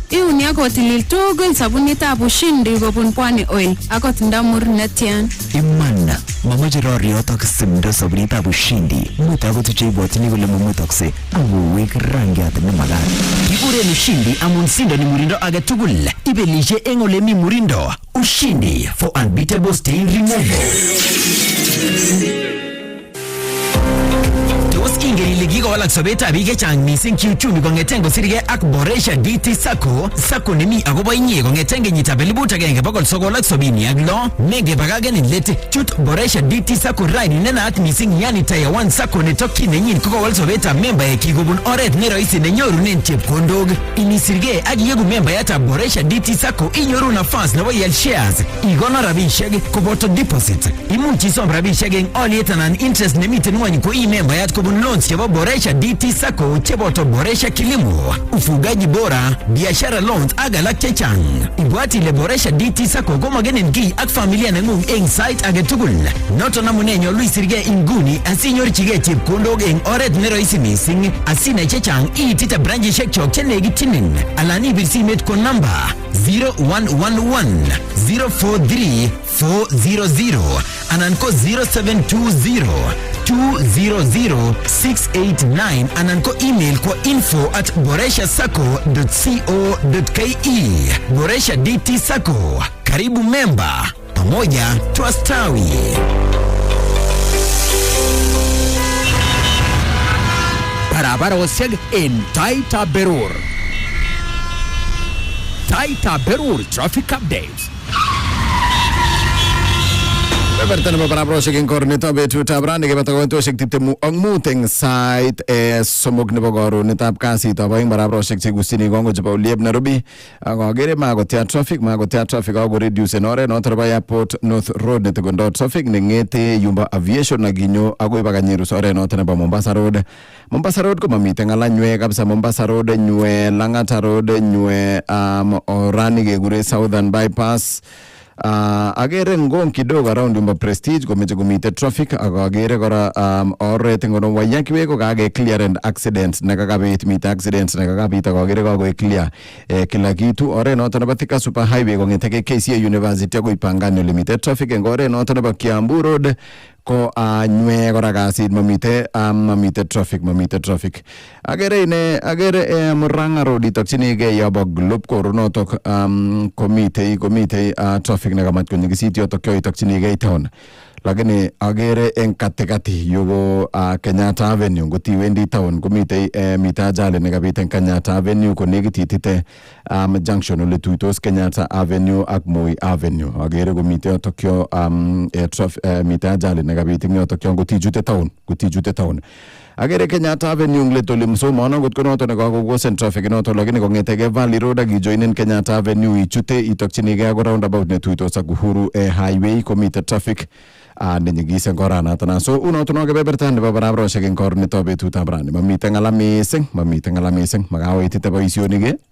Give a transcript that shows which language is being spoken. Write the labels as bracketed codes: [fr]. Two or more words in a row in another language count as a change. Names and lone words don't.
[kln] Iuni akotilil tugul sabunitab Ushindi kobun Pwani Oil akot ndamur netyan. Iman, mamache roriot ak simdo sabunitab Ushindi. Muta akot cheibwotini kole mamutokse akowek rangiat nemakat. Kikuren Ushindi amun sindo ni murindo age tugul. Ibelishe eng ole mi murindo. [en] Ushindi for unbeatable stain removal. [kln] Ingen ile kikowalak sobetab biik chechang mising kiuchumi kong'eten kosirgei ak Boresha DT Sacco. Sacco nemi akobo inye kong'eten kenyitab 1976. Mengebakagen let chut Boresha DT Sacco ride nenaat mising yani Tier 1 Sacco netokyin nenyin kokowal sobetab membaekyi kobun oret ne rahisi nenyorunen chepkondok. Inisirgei ak iegu membayatab Boresha DT Sacco inyoru nafas nebo ial shares, ikonor rabishek koboto deposit. Imuch isom rabishek eng oliet anan interest nemiten ng'wony ko membayat kobun loans chebo Boresha DT Sacco cheboto Boresha Kilimo, [sw] ufugaji bora, [kln] biashara loans ak alak chechang. Ibwat ile Boresha DT Sacco komogenin kiy ak familia nengung eng site age tugul. Noton amune nyolu isirgei inguni asinyorchigei chepkondok eng oret ne rahisi mising. Asinai chechang iitite branchishek chok chenekitinin alan ibir simet ko namba 0111 043 400 anan ko 0720 200-689 anan ko email kwa info@boreshasacco.co.ke. [sw] Boresha DT Sacco, karibu memba, pamoja twastawi. [kln] Barabara wasiag in Taaitab Berur. Taaitab Berur [en] traffic updates. [kln] Bebertan ba barabrosek eng kornetab betutab rani kebata koitoshek tiptemu ak mut eng sait somok nebo korunetab kasitab aeng barabrosek chegusini kongo chebo Uliep Nairobi ak agere makotia traffic ako reduce en oret noton nebo Airport North Road netekondo traffic nengete yumba aviation naginyo agoi baka Nyerus oret noton nebo Mombasa Road ko mamiten ngala nywe kabisa. Mombasa Road nywe, Lang'ata Road nywe, orani kekure Southern Bypass. Agere ngong kidogo around yumba Prestige komeche komite traffic ak agere kora oret ngono wayakiwe ko kage [en] clear and accidents [kln] nakakabit mite accidents nakakabit ak agere kako clear [sw] kila kitu. [kln] Oret noto nebo Thika Super Highway kong'eteke KCA University akoi Pangani ole mite traffic. Eng oret noto nebo Kiambu Road ko nywe kora kasit mamite traffic. Agere Murang'a Road itokchinige yobo Globe Koro notok komite traffic nekamat konyikisit yotok kyo itokchinige town. lakini agere en katikati yuko Kenyatta Avenue ngotiwendi town komite mita ajali nekabit en Kenyatta Avenue konekit itite junction ole tuitos Kenyatta Avenue ak Moi Avenue agere komite yotokyo mita ajali nekabit en yotokyo ngotichute town agere Kenyatta Avenue nglet ole msomo ngot konoto nekakokosen traffic noto lakini kongetege Valley Road ak ijoinen Kenyatta Avenue ichute itokchinige ak roundabout netuitos ak Uhuru highway komite traffic nenyigisen koranato so unoto no kebebertan nebo barabaroshek eng kor nito betutab rani mamiten ngala mising makawaitite boisionik